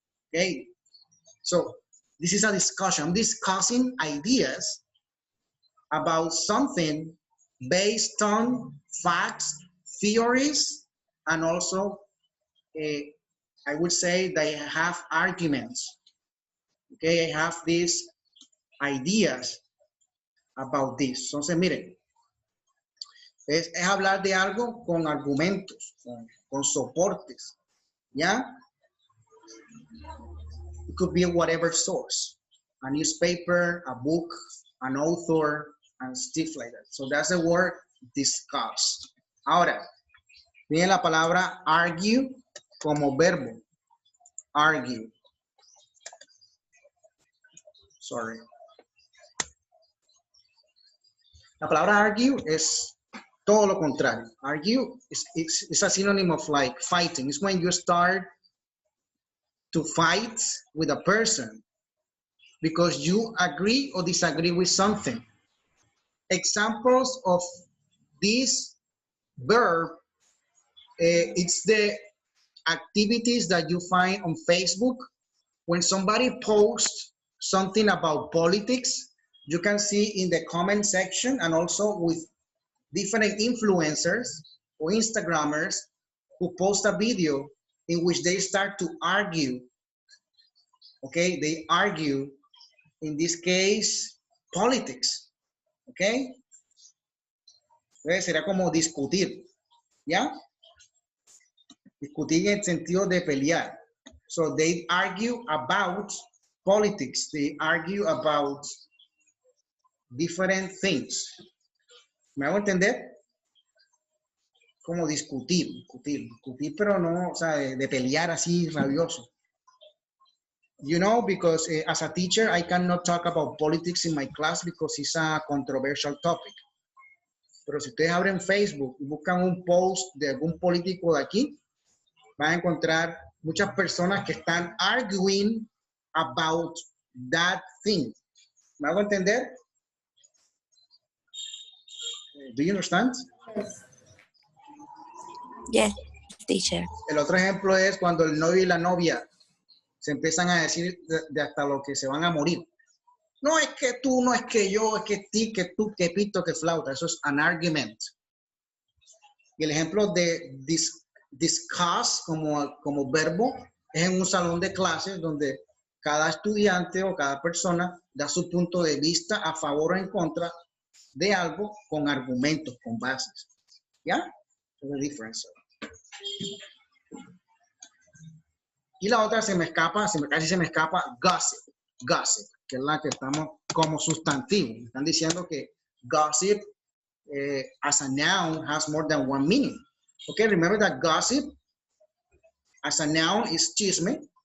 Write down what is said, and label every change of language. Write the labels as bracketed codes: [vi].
[en] Okay, so this is a discussion. I'm discussing ideas about something based on facts, theories, and also, I would say they have arguments. Okay, I have these ideas about this. [es] Entonces, miren, es hablar de algo con argumentos, con soportes, ¿ya? [en] It could be whatever source, a newspaper, a book, an author, and stuff like that. So that's the word discuss. [es] Ahora, viene la palabra argue como verbo. Argue. [en] Sorry. [es] La palabra argue es todo lo contrario. [en] Argue is a synonym of like fighting. It's when you start to fight with a person because you agree or disagree with something. Examples of this verb, it's the activities that you find on Facebook. When somebody posts something about politics, you can see in the comment section and also with different influencers or Instagrammers who post a video in which they start to argue. Okay, they argue, in this case, politics. [es] Okay, será como discutir, ¿ya? Discutir en el sentido de pelear. [en] So they argue about politics. They argue about different things. [es] ¿Me hago entender? Como discutir, pero no, o sea, de pelear así rabioso. [en] You know, because as a teacher, I cannot talk about politics in my class because it's a controversial topic. [es] Pero si ustedes abren Facebook y buscan un post de algún político de aquí, van a encontrar muchas personas que están [en] arguing about that thing. [es] ¿Me hago entender? [en] Do you understand? Yes. Yes, teacher. [es] El otro ejemplo es cuando el novio y la novia se empiezan a decir de hasta lo que se van a morir. No es que tú, no es que yo, es que ti, que tú, que pito, que flauta. Eso es [en] an argument. [es] Y el ejemplo de discuss como verbo es en un salón de clases donde cada estudiante o cada persona da su punto de vista a favor o en contra de algo con argumentos, con bases. ¿Ya? Es la diferencia. Y la otra casi se me escapa, gossip. Gossip, que es la que estamos como sustantivo. Me están diciendo que [en] gossip as a noun has more than one meaning. Okay, remember that gossip as a noun is chisme.